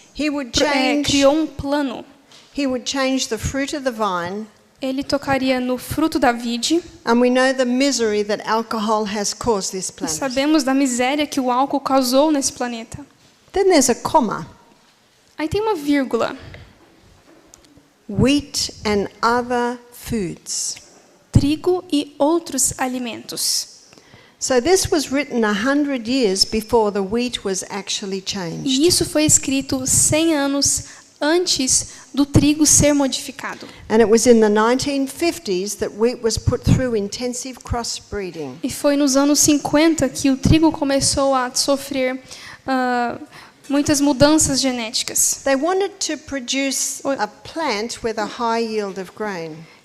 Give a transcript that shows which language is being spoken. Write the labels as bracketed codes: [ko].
[en] He would [pt] criou um plano. [en] change the fruit of the vine, [pt] Ele tocaria no fruto da vide. [en] and we know the misery that alcohol has caused this [pt] E [en] planet. [pt] sabemos da miséria que o álcool causou nesse planeta. [en] Then there's a comma. [pt] Aí tem uma vírgula. [en] Wheat and other foods. [pt] Trigo e outros alimentos. [en] So this was written 100 years before the wheat was actually changed. [pt] E isso foi escrito 100 anos antes do trigo ser modificado. [en] And it was in the 1950s that wheat was put through intensive crossbreeding. [pt] E foi nos anos 50 que o trigo começou a sofrer muitas mudanças genéticas. [en] They wanted to produce a plant with a high yield of grain.